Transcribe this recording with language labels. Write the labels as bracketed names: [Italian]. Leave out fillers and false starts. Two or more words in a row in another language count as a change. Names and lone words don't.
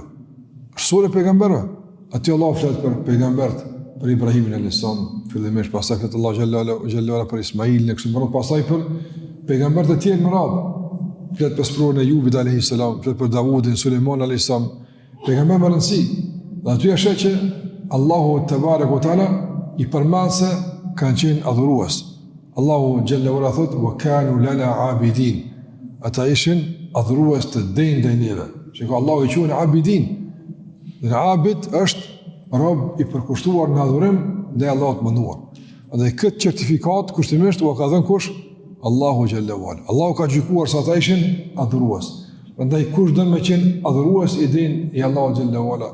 [Albanian] Sura e pejgamberëve, aty Allah flet për pejgamberët, për Ibrahimin [Arabic] عليه السلام, [Albanian] fillimisht pastaj flet Allah [Arabic] جل وعلا [Albanian] për Ismailin, kështu më radh pastaj për pejgamberët e tjerë më radh. Flet për sprorën e Jubit [Arabic] عليه السلام, [Albanian] flet për Davudin, Sulejman [Arabic] عليه السلام. [Albanian] Pejgamberi më rëndësi, Dhe aty është që Allahu [Arabic] تبارك وتعالى [Albanian] I përmend se kanë qenë adhurues. Allahu [Arabic] جل وعلا [Albanian] thot [Arabic] وكانوا لنا عابدين. [Albanian] Ata ishin adhurues të ndaj neve. Shiko Allahu I quhen abidin. Dhe abid është rob I përkushtuar në adhurim ndaj Allahut mënduar. Dhe këtë certifikat kushtimisht u ka dhënë kush? [Arabic] الله جل وعلا. [Albanian] Allahu ka gjykuar se ata ishin adhurues. Prandaj kush don me qenë adhurues I din I Allahu [Arabic] جل وعلا.